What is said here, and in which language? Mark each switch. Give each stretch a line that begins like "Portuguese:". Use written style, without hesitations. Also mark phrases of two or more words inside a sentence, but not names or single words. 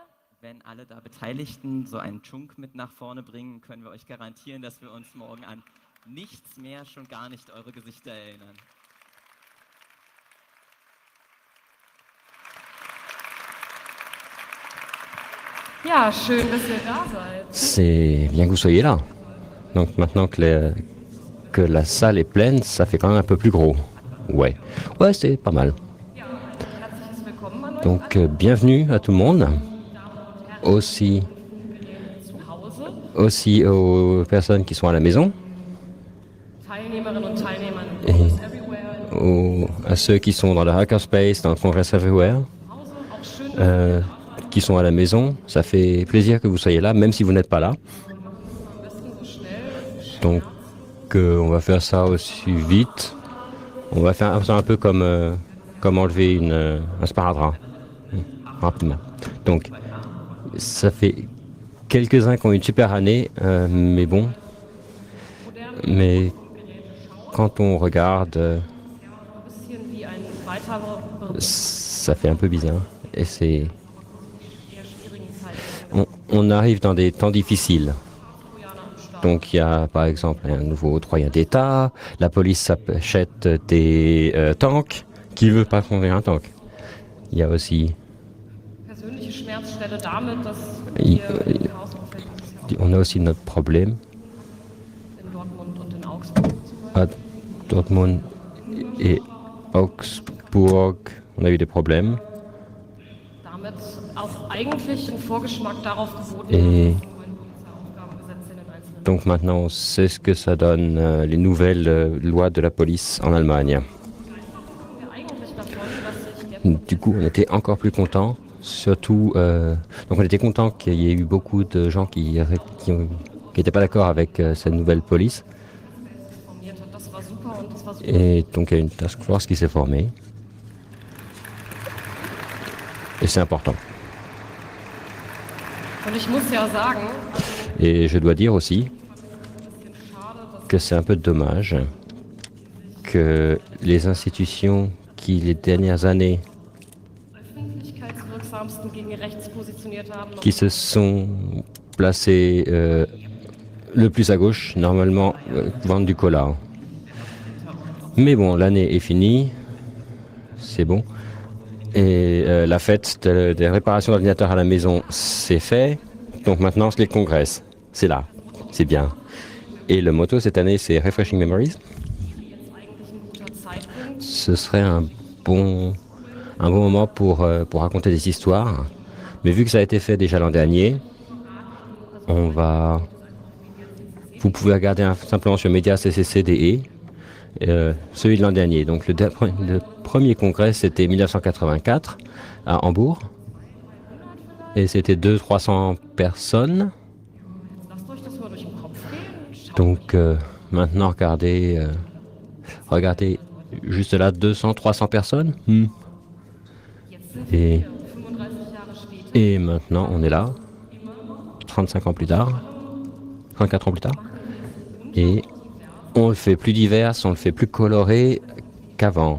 German: Wenn alle da Beteiligten so einen Chunk mit nach vorne bringen, können wir euch garantieren, dass wir uns morgen an nichts mehr, schon gar nicht eure Gesichter erinnern. Ja, schön, dass ihr da seid.
French: C'est bien que vous soyez là. Donc maintenant que la salle est pleine, ça fait quand même un peu plus gros. Ouais, c'est pas mal.
German: Ja, herzliches Willkommen an euch
French: Donc
German: alle.
French: bienvenue à tout le monde. Aussi
German: Zu Hause,
French: aux personnes qui sont à la maison,
German: Teilnehmerinnen und Teilnehmern in Congress Everywhere.
French: à ceux qui sont dans le Hackerspace, dans le Congress Everywhere,
German: Hause, auch schön, dass
French: qui sont à la maison. Ça fait plaisir que vous soyez là, même si vous n'êtes pas là.
German: ihr am besten so schnell.
French: Donc on va faire ça aussi vite. On va faire ça un peu comme enlever un sparadrap. Rapidement. Donc ça fait quelques-uns qui ont une super année, mais bon. Mais quand on regarde,
German: Ein bisschen wie ein weiterer
French: ça fait un peu bizarre. Et c'est,
German: eher schwierigen Zeiten.
French: on arrive dans des temps difficiles.
German: Trojaner am Start.
French: Donc il y a par exemple un nouveau Troyen d'État, la police achète des tanks. Qui veut pas conduire un tank? Il y a aussi,
German: Persönliche Schmerzstelle damit, dass I- wir in Chaosumfeld dieses Jahr
French: on a aussi notre problème
German: in Dortmund und in Augsburg
French: à Dortmund et Augsbourg. On a eu des problèmes.
German: damit auch eigentlich ein Vorgeschmack darauf geboten
French: Et
German: hat, die neuen Polizeiaufgabengesetze in den einzelnen
French: donc maintenant on sait ce que ça donne, les nouvelles lois de la police en Allemagne.
German: Ländern. Wir eigentlich davon, dass sich der
French: Du coup on était encore plus contents, surtout donc on était contents qu'il y ait eu beaucoup de gens qui n'étaient pas d'accord avec cette nouvelle police.
German: formiert hat. Das war super und das war super.
French: Et donc il y a une task force qui s'est formée. Et c'est important.
German: Und ich muss ja sagen,
French: Et je dois dire aussi
German: ein bisschen schade, dass
French: que c'est un peu dommage que les institutions qui les dernières années
German: die öffentlichkeitswirksamsten gegen rechts positioniert haben, noch
French: qui se sont placées le plus à gauche, normalement vendent du cola. Mais bon, l'année est finie, c'est bon. Et la fête des réparations d'ordinateurs à la maison, c'est fait. Donc maintenant, c'est les congrès. C'est là, c'est bien. Et le motto cette année, c'est Refreshing Memories.
German: jetzt eigentlich ein guter Zeitpunkt.
French: Ce serait un bon moment pour raconter des histoires. Mais vu que ça a été fait déjà l'an dernier, vous pouvez regarder simplement sur Média CCCDE, celui de l'an dernier. Donc le premier congrès, c'était 1984 à Hambourg. Et c'était 200-300 personnes.
German: Lasst euch das mal durch den Kopf gehen.
French: Donc maintenant, regardez juste là, 200, 300 personnes. Et,
German: 35 Jahre später.
French: et maintenant, on est là, 35 ans plus tard, 34 ans plus tard. Et on le fait plus divers, on le fait plus coloré qu'avant.